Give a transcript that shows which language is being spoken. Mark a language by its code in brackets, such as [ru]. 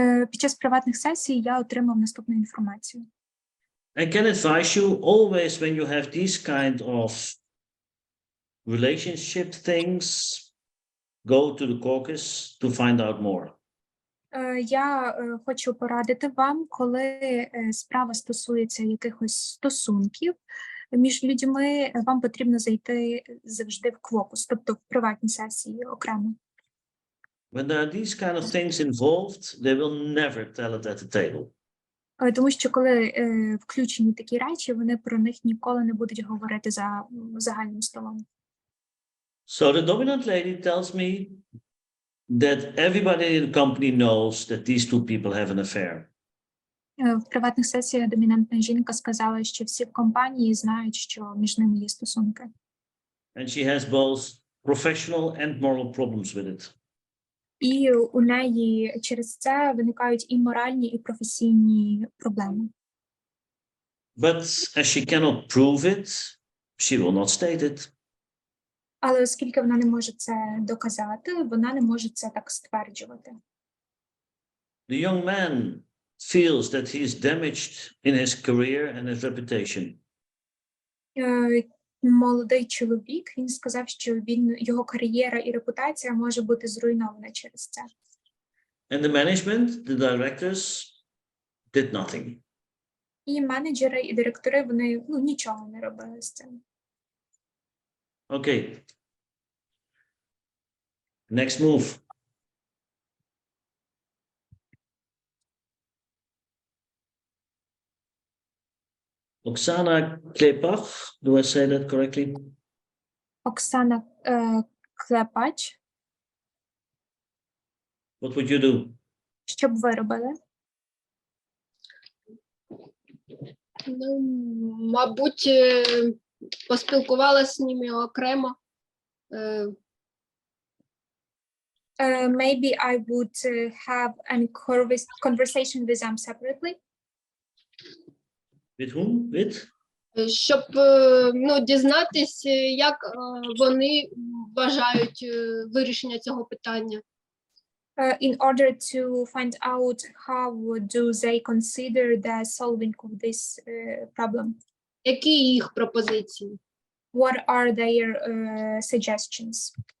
[uk] Під час приватних сесій я отримав наступну інформацію. [en] I can advise you always when you have these kind of relationship things, go to the caucus to find out more. [uk] Я хочу порадити вам, коли справа стосується якихось стосунків між людьми, вам потрібно зайти завжди в квокус, тобто в приватні сесії окремо. [en] When there are these kind of things involved, they will never tell it at the table. [uk] Тому що коли включені такі речі, вони про них ніколи не будуть говорити за загальним столом. [en] So the dominant lady tells me that everybody in the company knows that these two people have an affair. [uk] В приватних сесіях домінантна жінка сказала, що всі в компанії знають, що між ними є стосунки. [en] And she has both professional and moral problems with it. [uk] І у неї через це виникають і моральні, і професійні проблеми. [en] But as she cannot prove it, she will not state it. [uk] Але оскільки вона не може це доказати, вона не може це так стверджувати. [en] The young man feels that he is damaged in his career and his reputation. [uk] Молодий чоловік, він сказав, що його кар'єра і репутація може бути зруйнована через це. [en] And the management, the directors, did nothing. І менеджери, і директори, вони нічого не робили з цим. Okay. Next move. Oksana Klepach, do I say that correctly? [uk] Оксана Клепач. [en] What would you do? [uk] Що б ви робили? Ну, мабуть, поспілкувалася з ними окремо. [en] Maybe I would have a conversation with them separately. With whom? With? [uk] Щоб дізнатись, як вони вважають вирішення цього питання. [en] In order to find out how do they consider the solving of this problem. [uk] Які їх пропозиції? [en] What are their suggestions?